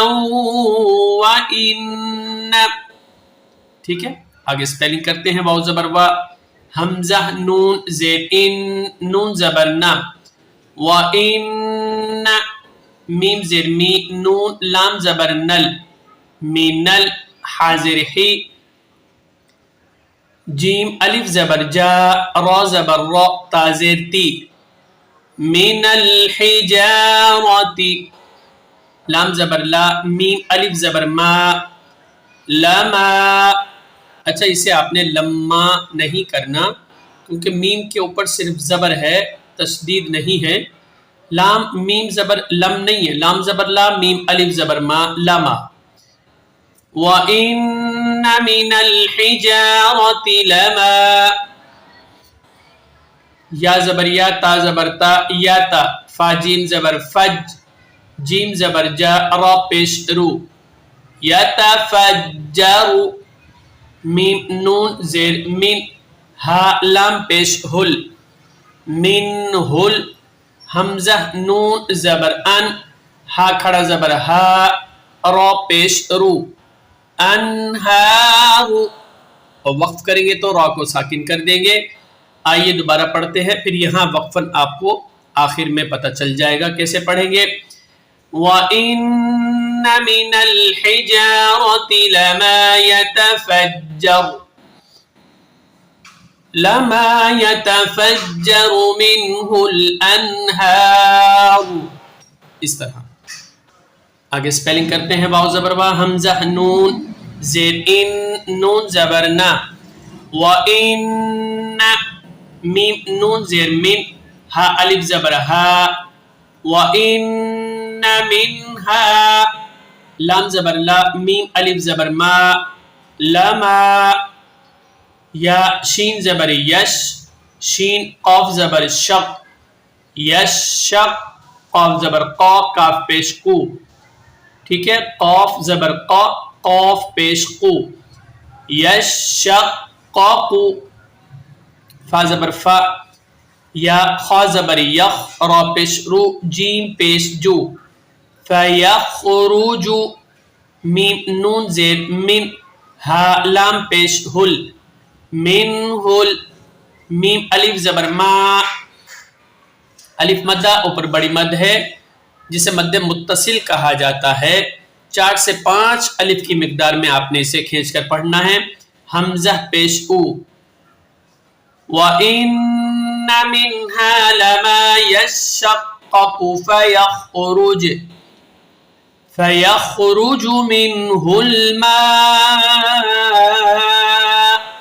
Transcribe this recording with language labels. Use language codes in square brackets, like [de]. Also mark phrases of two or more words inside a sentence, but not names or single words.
[ur] وإن، ٹھیک ہے، آگے سپیلنگ کرتے ہیں، واو زبر وا، حمزہ نون زیر ان، نون زبر نا، وإن، میم زیر می، نون لام زبر نل، مینل حاضر ہی، جیم الف زبر جا، را زبر را، تا زیر تی، [ar] من الحجارۃ، [ur] لام زبر لا، میم الف زبر ما، لما، اچھا اسے آپ نے لما نہیں کرنا کیونکہ میم کے اوپر صرف زبر ہے، تشدید نہیں ہے، لام میم زبر لم نہیں ہے، لام زبر لا، میم الف زبر ما، لما، [ar] وَإِنَّ مِنَ الْحِجَارَةِ لَمَا، [ur] یا زبر یا، تا زبر تا، یا تا، فا جیم زبر فج، جیم زبر جا، را پیش رو، یتفجر، میم نون زیر من، ہا لام پیش ہل، من ہل، حمزہ نون زبر ان، ہا کھڑا زبر ہا، را پیش رو، انہار، اور وقف کریں گے تو را کو ساکن کر دیں گے۔ آئیے دوبارہ پڑھتے ہیں، پھر یہاں وقفاً آپ کو آخر میں پتہ چل جائے گا کیسے پڑھیں گے۔ [ar] وَإِنَّ مِنَ الْحِجَارَةِ لَمَا يَتَفَجَّرُ مِنْهُ الْأَنْهَارُ، [ur] اس طرح۔ آگے سپیلنگ کرتے ہیں، واو زبر وا، حمزہ نون زیر ان، نون زبر نا، وَإِنَّ، میم نون زیر من، ہا الف زبر ہا، [ar] وَإِنَّ مِنْهَا، [ur] لام زبر لا، میم الف زبر ما، لما، یا شین زبر یش، شین قاف زبر شق، یشق، قاف زبر قا، کاف پیش کو، ٹھیک ہے، قاف زبر قا، قاف پیش قو، یشقق، فا زبر فا، یا خا زبر یخ، را پیش رو، جیم پیش جو، فیخرج، میم نون زیر من، ہا لام پیش ہل، من ہل، میم الف زبر ما، الف مدہ اوپر بڑی مد ہے جسے مد متصل کہا جاتا ہے، 4 سے 5 الف کی مقدار میں آپ نے اسے کھینچ کر پڑھنا ہے، حمزہ پیش او، [ar] وَإِنَّ مِنْهَا لَمَا يَشَّقَّقُ فَيَخْرُجُ مِنْهُ الْمَاءُ.